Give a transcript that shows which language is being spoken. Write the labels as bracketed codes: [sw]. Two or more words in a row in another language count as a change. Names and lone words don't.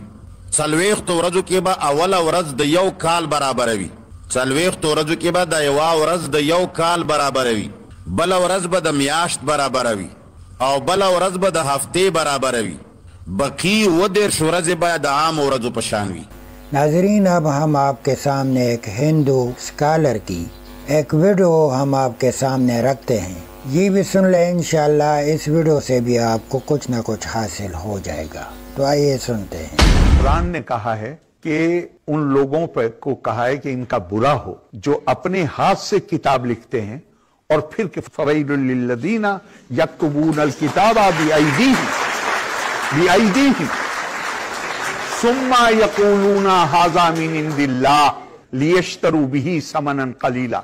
[ps] څلوېښتو ورځو کې به اوله ورځ د یو کال برابره وي. څلوېښتو ورځو کې به د یوه ورځ د یو کال برابره وي. بله ورځ به د میاشت برابره وي او بله ورځ به د هفتې برابره وي. بقي 30 ورځې به د عام ورځو په شان وي. [ur] ناظرین اب ہم آپ کے سامنے ایک ہندو اسکالر کی ایک ویڈیو ہم آپ کے سامنے رکھتے ہیں. یہ بھی سن لیں، انشاءاللہ اس ویڈیو سے بھی آپ کو کچھ نہ کچھ حاصل ہو جائے گا. تو آئیے سنتے ہیں. قرآن نے کہا ہے کہ ان لوگوں کو کہا ہے کہ ان کا برا ہو جو اپنے ہاتھ سے کتاب لکھتے ہیں اور پھر کہ [ar] فویل للذین یکتبون الکتاب بأیدیہم ثم یقولون ھذا من عند اللہ لیشتروا بہ ثمنا قلیلا.